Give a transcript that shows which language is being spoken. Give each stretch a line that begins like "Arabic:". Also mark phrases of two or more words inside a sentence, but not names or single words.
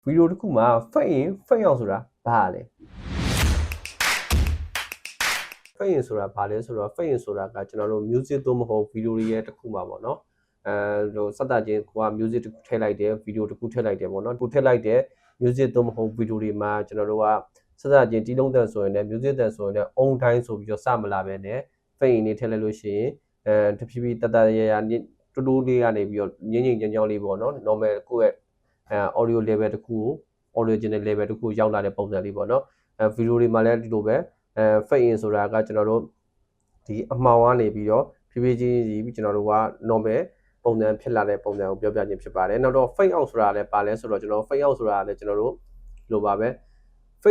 Burmese: ဗီဒီယိုတစ်ခုမှာ
English: fade in fade out
Burmese: ဆိုတာဘာလဲ
English: fade in
Burmese: ဆိုတာဘာလဲဆိုတော့
English: fade in
Burmese: ဆိုတာကကျွန်တော်တို့ music သို့မဟုတ်ဗီဒီယိုတွေရဲ့တစ်ခုမှာပေါ့နော်ဟိုစက်တာချင်းကိုက music တစ်ခုထည့်လိုက်တယ်ဗီဒီယိုတစ်ခုထည့်လိုက်တယ်ပေါ့နော်ကိုထည့်လိုက်တဲ့ music သို့မဟုတ်ဗီဒီယိုတွေမှာကျွန်တော်တို့ကစက်တာချင်းတီးလုံးတန်ဆိုရင်လည်း music တန်ဆိုရင်လည်း
English: on time
Burmese: ဆိုပြီးတော့စမလာပဲနဲ့
English: fade in
Burmese: နေထည့်လိုက်လို့ရှိရင်တဖြည်းဖြည်းတတရရတူတူလေးကနေပြီးတော့ ငြိမ့်ငြိမ့်ချောင်းချောင်းလေးပေါ့နော် normal ကိုယ့်ရဲ့
English: audio level
Burmese: တစ်ခုကို
English: original level
Burmese: တစ်ခုရောက်လာတဲ့ပုံစံလေးပေါ့နော်ဗီဒီယိုတွေမှာလည်းဒီလိုပဲ
English: fade in
Burmese: ဆိုတာကကျွန်တော်တို့ဒီအမှောင်ကနေပြီးတော့ဖြည်းဖြည်းချင်းကျွန်တော်တို့က normal ပုံစံဖြစ်လာတဲ့ပုံစံကိုပြောပြခြင်းဖြစ်ပါတယ်နောက်တော့
English: fade out
Burmese: ဆိုတာလည်းပါလဲဆိုတော့ကျွန်တော်
English: fade out
Burmese: ဆိုတာလည်းကျွန်တော်တို့လိုပါပဲ fade